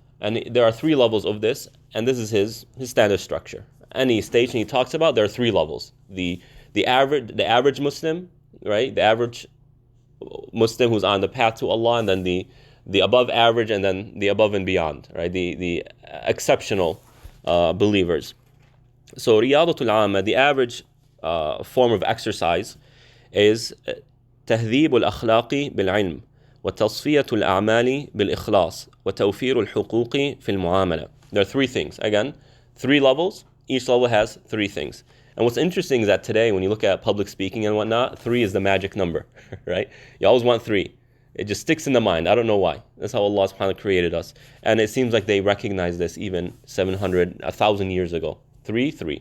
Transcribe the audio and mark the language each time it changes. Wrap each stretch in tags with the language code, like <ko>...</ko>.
<en>And there are three levels of this, and this is his standard structure. Any station he talks about, there are three levels. The average Muslim, right? The average Muslim who's on the path to Allah, and then the above average, and then the above and beyond, right? The exceptional believers.</en> <ar>So Riyadatul Amma,</ar> <en>the average form of exercise, is</en> <ar>تهذيب الأخلاق بالعلم وتصفية الأعمال بالإخلاص وتوفير الحقوق في المعاملة.</ar> <en>There are three things. Again, three levels. Each level has three things. And what's interesting is that today, when you look at public speaking and whatnot, 3 is the magic number, right? You always want 3. It just sticks in the mind. I don't know why. That's how Allah subhanahu wa ta'ala created us. And it seems like they recognized this even 700, 1,000 years ago. 3.</en>